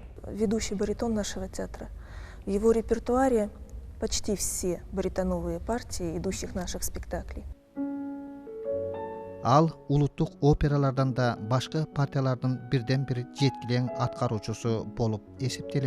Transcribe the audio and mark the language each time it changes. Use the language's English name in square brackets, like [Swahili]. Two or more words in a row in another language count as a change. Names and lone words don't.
[Russian] Ведущий баритон нашего театра. В его репертуаре почти все баритоновые партии идущих наших спектаклей. [Kyrgyz] Ал улуттук опералардан да башка партиялардын бирден-бир жеткилең аткаруучусу болуп эсептелет.